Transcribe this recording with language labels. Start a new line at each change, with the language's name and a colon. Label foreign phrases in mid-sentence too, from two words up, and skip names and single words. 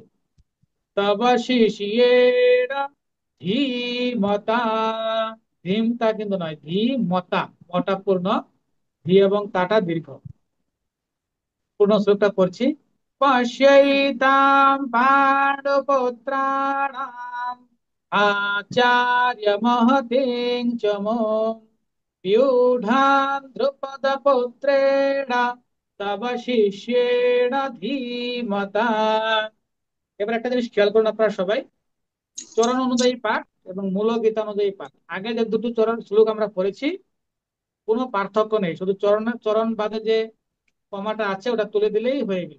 Sanskrit: তব শিষ্যেণ ধীমতা,
Bangla: ধীমতা কিন্তু নয়, ধীমতা, মটা পূর্ণ, ধী এবং তাটা দীর্ঘ। পূর্ণ শ্লোকটা পড়ছি।
Sanskrit: পশ্যৈতাম পাণ্ডবপুত্রাণাম আচার্য মহতেং চ মোম व्यूढां द्रुपदपुत्रेण तव শিষ্যেণ ধীমতা।
Bangla: এবার একটা জিনিস খেয়াল করুন আপনারা সবাই, চরণ অনুযায়ী পাঠ এবং মূল গীতা অনুযায়ী পাঠ। আগে যে দুটো চরণ শ্লোক আমরা পড়েছি কোনো পার্থক্য নেই, শুধু চরণ বাদে যে কমাটা আছে ওটা তুলে দিলেই হয়ে গেল।